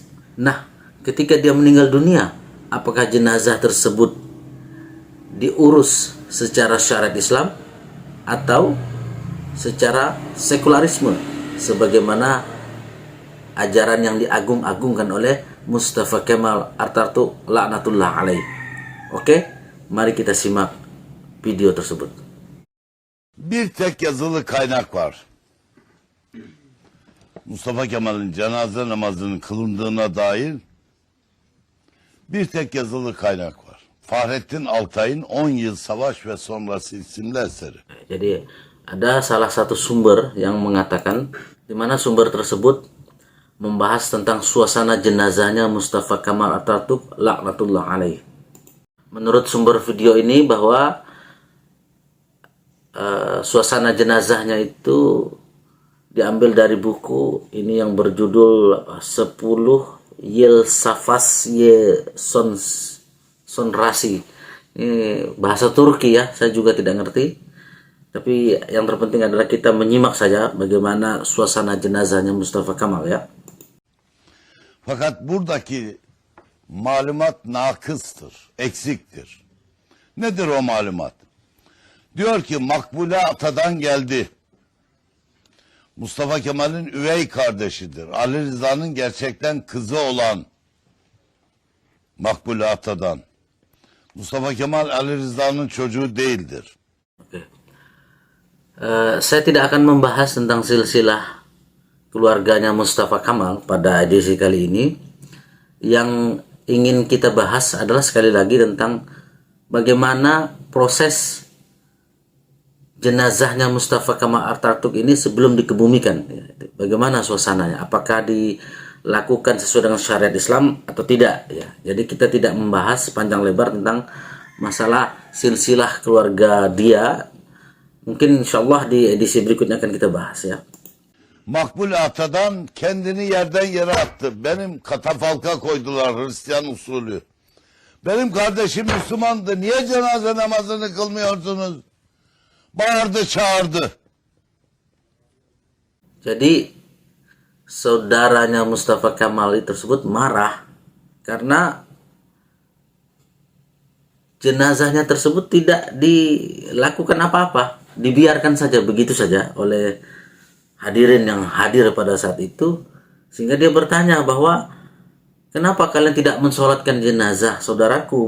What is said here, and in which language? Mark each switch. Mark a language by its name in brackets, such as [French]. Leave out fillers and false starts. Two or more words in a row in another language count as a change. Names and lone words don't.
[Indonesian] Nah, ketika dia meninggal dunia, apakah jenazah tersebut diurus secara syariat Islam atau secara sekularisme sebagaimana ajaran yang diagung-agungkan oleh Mustafa Kemal Atatürk [Arabic] laknatullah alaih? [Indonesian] Oke, mari kita simak video tersebut. [Turkish] Bir tek yazılı kaynak var. Mustafa Kemal'in cenaze namazının kılındığına dair bir tek yazılı kaynak var. Fahrettin Altay'ın 10 Yıl Savaş ve Sonrası isimli eseri. [Indonesian] Jadi ada salah satu sumber yang mengatakan, di mana sumber tersebut membahas tentang suasana jenazahnya Mustafa Kamal Atatürk [Arabic] laknatullah alaih. [Indonesian] Menurut sumber video ini bahwa suasana jenazahnya itu diambil dari buku ini yang berjudul 10 Yıl Savaş ve Sonrası. Ini bahasa Turki ya, saya juga tidak ngerti. Tapi yang terpenting adalah kita menyimak saja bagaimana suasana jenazahnya Mustafa Kamal ya. [Turkish] Fakat buradaki malumat nakıstır, eksiktir. Nedir o malumat? Diyor ki Makbule Ata'dan geldi. Mustafa Kemal'in üvey kardeşidir. Ali Rıza'nın gerçekten kızı olan Makbule Ata'dan. Mustafa Kemal Ali Rıza'nın çocuğu değildir. [Indonesian] Oke. Saya tidak akan membahas tentang silsilah keluarganya Mustafa Kamal pada edisi kali ini. Yang ingin kita bahas adalah sekali lagi tentang bagaimana proses jenazahnya Mustafa Kamal Atatürk ini sebelum dikebumikan. Bagaimana suasananya? Apakah dilakukan sesuai dengan syariat Islam atau tidak? Ya. Jadi kita tidak membahas panjang lebar tentang masalah silsilah keluarga dia. Mungkin insyaallah di edisi berikutnya akan kita bahas ya. [Turkish] Makbule Ata'dan kendini yerden yere attı. Benim katafalka koydular Hristiyan usulü. Benim kardeşim Müslümandı. Niye cenaze namazını kılmıyorsunuz? Bağırdı çağırdı. [Indonesian] Jadi saudaranya Mustafa Kamal tersebut marah karena jenazahnya tersebut tidak dilakukan apa-apa, dibiarkan saja begitu saja oleh hadirin yang hadir pada saat itu, sehingga dia bertanya bahwa kenapa kalian tidak mensolatkan jenazah saudaraku?